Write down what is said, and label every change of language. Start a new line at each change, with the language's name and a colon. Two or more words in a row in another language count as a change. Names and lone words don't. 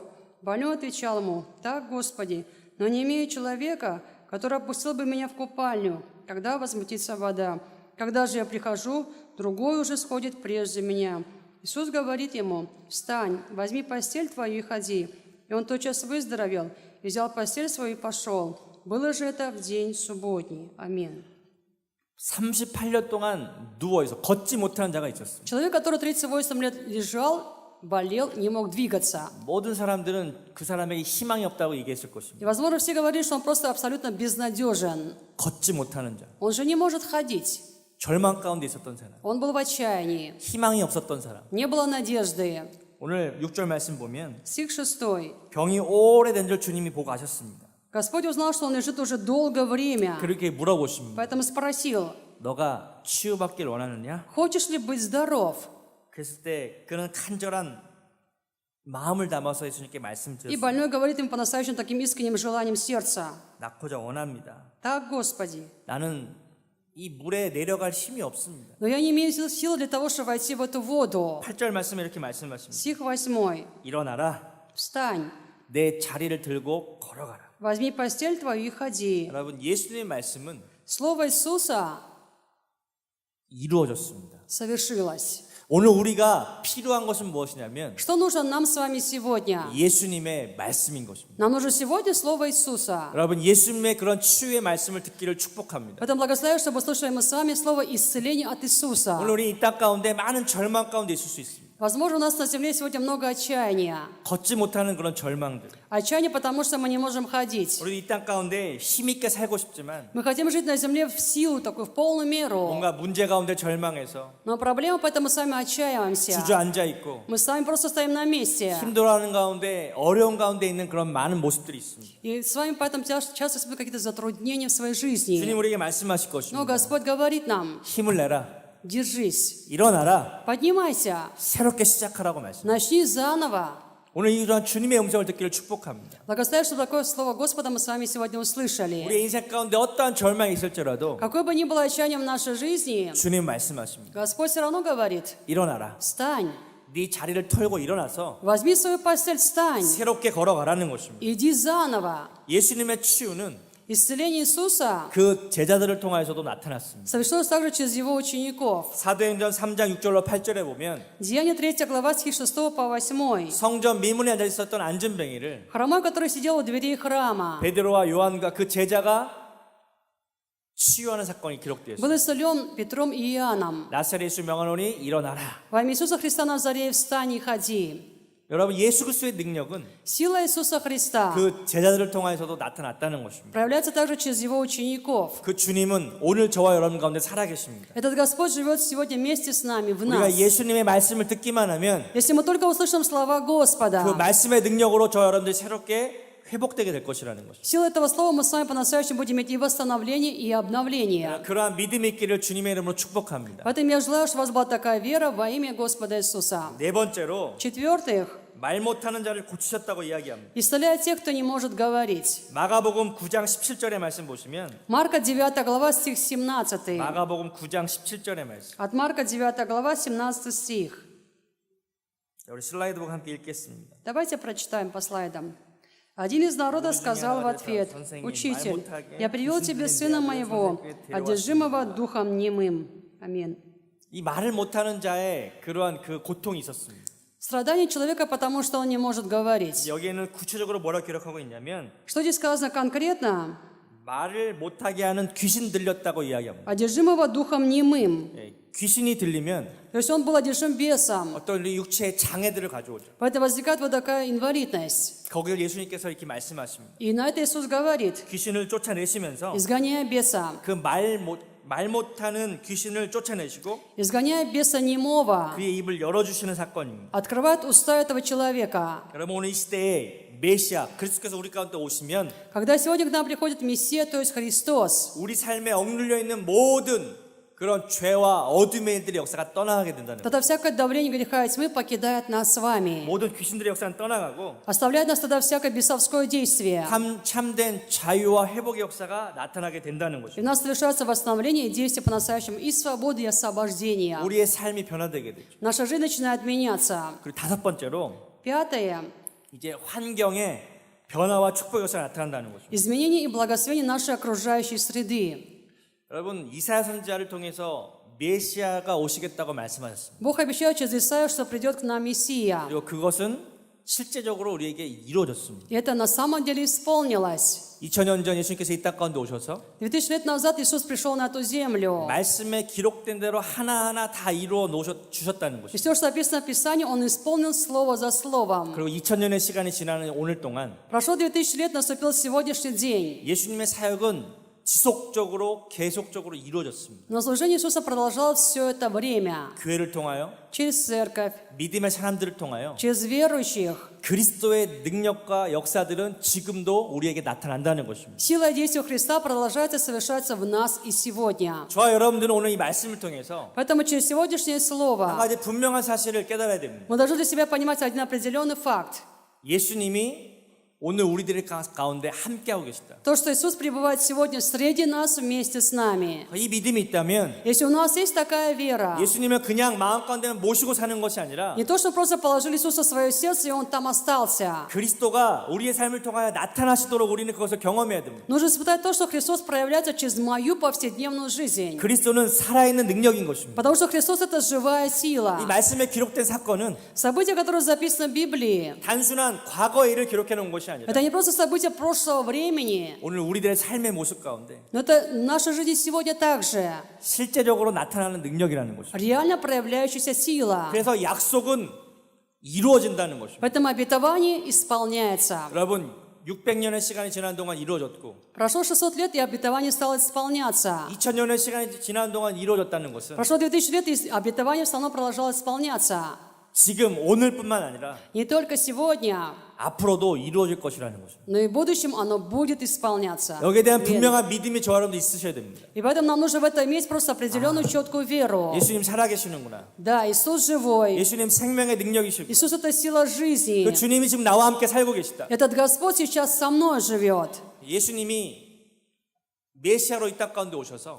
Russian: Больной отвечал ему: «Так, Господи, но не имею человека, который опустил бы меня в купальню, когда возмутится вода. Когда же я прихожу, другой уже сходит прежде меня». Иисус говорит ему: «Встань, возьми постель твою и ходи». И он тотчас выздоровел, и взял постель свою и пошел. Было же это в день субботний. Аминь.
Korean: 38년 동안 누워있어 걷지 못하는 자가 있었습니다.
Russian: Человек, который 38 лет лежал, болел, не мог двигаться.
Korean: 모든 사람들은 그 사람에게 희망이 없다고 얘기했을 것입니다.
Russian: И, возможно, все говорили, что он просто абсолютно безнадежен.
Korean: 걷지 못하는 자,
Russian: Он же не может ходить.
Korean: 절망 가운데 있었던 사람,
Russian: Он был в отчаянии.
Korean: 희망이 없었던 사람.
Russian: Не было надежды.
Korean: 오늘 6절 말씀 보면
Russian: Стих 6.
Korean: 병이 오래된 줄 주님이 보고 아셨습니다.
Russian: Господь узнал, что он лежит уже долгое время,
Korean: 그렇게 물어보십니다.
Russian: поэтому спросил:
Korean: 너가 치유받길 원하느냐?
Russian: «Хочешь ли быть здоров?»
Korean: 그랬을 때 그는 간절한 마음을 담아서 예수님께
Russian: И
Korean: 말씀드렸습니다.
Russian: больной говорит им по-настоящему таким искренним желанием сердца:
Korean: 낳고자 원합니다.
Russian: «Так, Господи,
Korean: 나는 이 물에 내려갈 힘이 없습니다.
Russian: но я не имею сил для того, чтобы войти в эту воду».
Korean: 8절 말씀에 이렇게 말씀하십니다.
Russian: Стих 8.
Korean: 일어나라.
Russian: «Встань,
Korean: 내 자리를 들고 걸어가라.
Russian: возьми постель твою и ходи».
Korean: 여러분, 예수님의 말씀은
Russian: Слово Иисуса
Korean: 이루어졌습니다.
Russian: совершилось.
Korean: 오늘 우리가 필요한 것은 무엇이냐면
Russian: Что нужно нам с вами сегодня?
Korean: 예수님의 말씀인 것입니다.
Russian: Нам нужно сегодня Слово Иисуса.
Korean: 여러분, 예수님의 그런 치유의 말씀을 듣기를 축복합니다.
Russian: Поэтому благословляю, чтобы услышали мы с вами слово исцеления от Иисуса.
Korean: 오늘 우리 이 땅 가운데 많은 절망 가운데 있을 수 있습니다.
Russian: Возможно, у нас на земле сегодня много отчаяния.
Korean: 걷지 못하는 그런 절망들.
Russian: Отчаяние, потому что мы не можем ходить.
Korean: 우리 이 땅 가운데 힘있게 살고 싶지만
Russian: Мы хотим жить на земле в силу, такую, в полную меру.
Korean: 뭔가 문제 가운데 절망해서
Russian: Но проблема, поэтому сами отчаиваемся.
Korean: 주저앉아 있고
Russian: Мы сами просто стоим на месте.
Korean: 힘들어하는 가운데 어려운 가운데 있는 그런 많은 모습들이 있습니다.
Russian: И с вами поэтому часто испытываем какие-то затруднения в своей жизни.
Korean: 주님 우리에게 말씀하실
Russian: Но
Korean: 것입니다.
Russian: Господь говорит нам:
Korean: 힘을 내라.
Russian: держись,
Korean: 일어나라.
Russian: поднимайся,
Korean: 새롭게 시작하라고 말씀.
Russian: начни заново.
Korean: 오늘 이러한 주님의 음성을 듣기를 축복합니다.
Russian: Благословляю, что такое слово Господа мы с вами сегодня услышали.
Korean: 우리의 인생 가운데 어떠한 절망이 있을지라도
Russian: Какое бы ни было отчаяние в нашей жизни,
Korean: 주님 말씀하십니다.
Russian: Господь все равно говорит:
Korean: 일어나라.
Russian: встань,
Korean: 네 자리를 털고 일어나서
Russian: возьми свою постель, встань,
Korean: 새롭게 걸어가라는 것입니다.
Russian: иди заново.
Korean: 예수님의 치유는
Russian: Исцеление Иисуса
Korean: 그 제자들을 통하여서도 나타났습니다.
Russian: совершилось также через Его учеников.
Korean: 사도행전 3장 6절로 8절에 보면
Russian: Деяние 3 глава, стих 6 по 8.
Korean: 성전 미문에 앉아 있었던 안전뱅이를
Russian: Хромой, который сидел у дверей храма,
Korean: 베드로와 요한과 그 제자가 치유하는 사건이 기록되었습니다.
Russian: был исцелен Петром и Иоанном.
Korean: 나사렛 예수 명하노니 일어나라.
Russian: Во имя Иисуса Христа Назарея, встань и ходи.
Korean: 여러분, 예수 그리스도의 능력은
Russian: Сила Иисуса Христа
Korean: 그 제자들을 통하여서도 나타났다는 것입니다.
Russian: проявляется также через Его учеников.
Korean: 그 주님은 오늘 저와 여러분 가운데 살아계십니다.
Russian: Этот Господь живет сегодня вместе с нами, в
Korean: 우리가
Russian: нас.
Korean: 예수님의 말씀을 듣기만 하면
Russian: Если мы только услышим слова
Korean: 그
Russian: Господа,
Korean: 말씀의 능력으로 저와 여러분들이 새롭게 회복되게 될 것이라는 것입니다.
Russian: силой этого слова мы с вами по-настоящему будем иметь и восстановление, и обновление.
Korean: 그러한 믿음이 있기를 주님의 이름으로 축복합니다.
Russian: Поэтому я желаю, чтобы у вас была такая вера во имя Господа Иисуса.
Korean: 네 번째로
Russian: В-четвертых,
Korean: 말 못하는 자를 고치셨다고 이야기합니다.
Russian: исцеляя тех, кто не может говорить.
Korean: 마가복음 9장 17절의 말씀 보시면
Russian: Марка 9 глава, стих 17.
Korean: 마가복음 9장 17절의 말씀.
Russian: От Марка 9 глава, 17 стих.
Korean: 우리 슬라이드 보고 함께 읽겠습니다.
Russian: Давайте прочитаем по слайдам. Один из народа сказал в ответ: «Учитель, я привел тебе сына моего, одержимого духом немым». Аминь.
Korean: 이 말을 못하는 자의 그러한 그 고통이 있었습니다.
Russian: Страдание человека, потому что он не может говорить.
Korean: 여기에는 구체적으로 뭐라고 기록하고 있냐면
Russian: Что здесь сказано конкретно?
Korean: 말을 못하게 하는 귀신 들렸다고 이야기합니다.
Russian: одержимого духом немым.
Korean: 예, 귀신이 들리면
Russian: То есть он был одержим бесом.
Korean: 어떤 우리 육체의 장애들을 가져오죠.
Russian: Поэтому возникает вот такая инвалидность.
Korean: 거기를 예수님께서 이렇게 말씀하십니다.
Russian: И на это Иисус говорит,
Korean: 귀신을 쫓아내시면서
Russian: изгоняя беса,
Korean: 그 말 못하는 귀신을 쫓아내시고
Russian: изгоняя беса немого,
Korean: 그의 입을 열어주시는 사건입니다.
Russian: открывает уста этого человека.
Korean: 여러분 오늘 이 시대에 메시아 그리스도께서 우리 가운데 오시면
Russian: Когда сегодня к нам приходит Мессия, то есть Христос,
Korean: 우리 삶에 억눌려 있는 모든 그런 죄와 어둠의 일들의 역사가 떠나가게 된다는 거예요.
Russian: тогда всякое давление греха и тьмы покидает нас с вами.
Korean: 모든 귀신들의 역사는 떠나가고
Russian: Оставляет нас тогда всякое бесовское действие.
Korean: 참된 자유와 회복의 역사가 나타나게 된다는
Russian: И
Korean: 거죠.
Russian: у нас совершается восстановление и действие по-настоящему и свободы, и освобождения.
Korean: 우리의 삶이 변화되게 되죠.
Russian: Наша жизнь начинает меняться.
Korean: 그리고 다섯 번째로
Russian: Пятое.
Korean: 이제 환경에 변화와 축복의 역사가 나타난다는 거죠.
Russian: Изменение и благословение нашей окружающей среды.
Korean: 여러분 이사야 선지자를 통해서 메시아가 오시겠다고 말씀하셨습니다.
Russian: Бог обещает через Исаию, что придет к нам Мессия.
Korean: 그리고 그것은 실제적으로 우리에게 이루어졌습니다.
Russian: И это на самом деле исполнилось.
Korean: 2000년 전 예수님께서 이 땅 가운데 오셔서
Russian: 2000 лет назад Иисус пришел на эту землю.
Korean: 말씀에 기록된 대로 하나하나 다 이루어 주셨다는
Russian: И
Korean: 것이죠.
Russian: все, что написано в Писании, Он исполнил слово за словом.
Korean: 그리고 2000년의 시간이 지나는 오늘 동안
Russian: Прошло 2000 лет, наступил сегодняшний день.
Korean: 예수님의 사역은 지속적으로 계속적으로 이루어졌습니다.
Russian: Но служение Иисуса продолжалось все это время.
Korean: 교회를 통하여
Russian: Через церковь,
Korean: 믿음의 사람들을 통하여
Russian: через верующих.
Korean: 그리스도의 능력과 역사들은 지금도 우리에게 나타난다는 것입니다.
Russian: Сила и действие Христа продолжается совершаться в нас и сегодня.
Korean: 저와 여러분들은 오늘 이 말씀을 통해서
Russian: Поэтому через сегодняшнее
Korean: 한
Russian: слово
Korean: 가지 분명한 사실을 깨달아야 됩니다.
Russian: мы должны для себя понимать один определенный факт.
Korean: 예수님이 오늘 우리들의 가운데 함께하고 계시다.
Russian: То, что Иисус пребывает сегодня среди нас вместе с нами.
Korean: 이 믿음이 있다면
Russian: Если у нас есть такая вера,
Korean: 예수님을 그냥 마음 가운데 모시고 사는 것이 아니라
Russian: не то, что просто положили Иисуса в свое сердце, и Он там остался.
Korean: 그리스도가 우리의 삶을 통하여 나타나시도록 우리는 그것을 경험해야 됩니다.
Russian: Нужно испытать то, что Христос проявляется через мою повседневную жизнь.
Korean: 그리스도는 살아있는 능력인 것입니다.
Russian: Потому что Христос — это живая
Korean: 이
Russian: сила.
Korean: 말씀에 기록된 사건은
Russian: События, которые записаны в Библии,
Korean: 단순한 과거의 일을 기록해 놓은 것이 아니라
Russian: это не просто события прошлого времени,
Korean: 오늘 우리들의 삶의 모습 가운데
Russian: но это наша жизнь сегодня также.
Korean: 실제적으로 나타나는 능력이라는 것입니다.
Russian: Реально проявляющаяся сила.
Korean: 그래서 약속은 이루어진다는 것입니다.
Russian: Поэтому обетование исполняется.
Korean: 여러분 600년의 시간이 지난 동안 이루어졌고
Russian: Прошло 600 лет, и обетование стало исполняться.
Korean: 2000년의 시간이 지난 동안 이루어졌다는 것은
Russian: Прошло 2000 лет, и обетование все равно продолжало исполняться.
Korean: 지금 오늘뿐만 아니라
Russian: Не только сегодня,
Korean: 앞으로도 이루어질 것이라는 것입니다.
Russian: но и в будущем оно будет исполняться.
Korean: 여기에 대한 분명한 믿음이 저와 여러분도 있으셔야 됩니다.
Russian: И поэтому нам нужно в это иметь просто определенную четкую веру.
Korean: 예수님 살아계시는구나.
Russian: Да, Иисус живой.
Korean: 예수님 생명의 능력이시고
Russian: Иисус — это сила жизни.
Korean: 그 주님이 지금 나와 함께 살고 계시다.
Russian: Этот Господь сейчас со мной живет.
Korean: 예수님이 메시아로 이 땅 가운데 오셔서